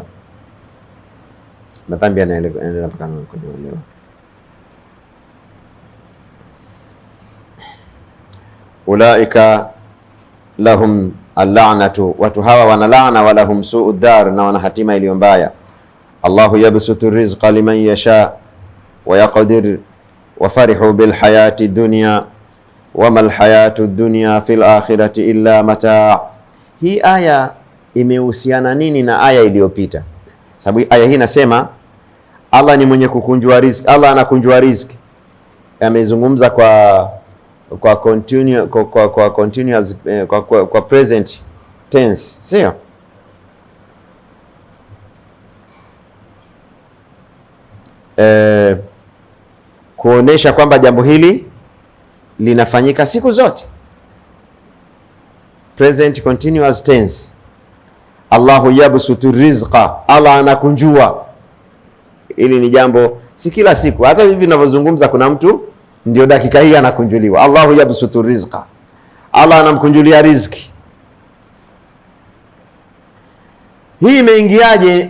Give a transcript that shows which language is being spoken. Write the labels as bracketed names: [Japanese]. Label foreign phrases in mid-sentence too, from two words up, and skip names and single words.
[Swahili] Madhambi yanaenda mpaka kwenye uelewa. [Arabic] أولئك لهم اللعنة, [Swahili] watu hawa wana laana, [Arabic] ولهم سوء الدار, [Swahili] na wana hatima iliyo mbaya. [Arabic] الله يبسط الرزق لمن يشاء ويقدر وفرحوا بالحياة الدنيا وما الحياة الدنيا في الآخرة إلا متاع. [Swahili] Hii aya imehusiana nini na aya iliyopita? Sababu aya hii nasema Allah ni mwenye kukunjua riziki. Allah anakunjua riziki. Amezungumza kwa continuous kwa [English] present tense, [Swahili] sio? Kuonesha kwamba jambo hili linafanyika siku zote. [English] Present continuous tense. [Arabic] الله يبسط الرزق, [Swahili] Allah anakunjua. Ili ni jambo si kila siku. Hata hivi ninavyozungumza kuna mtu ndio dakika hii anakunjuliwa. [Arabic] الله يبسط الرزق, [Swahili] Allah anamkunjulia riziki. Hii imeingiaje?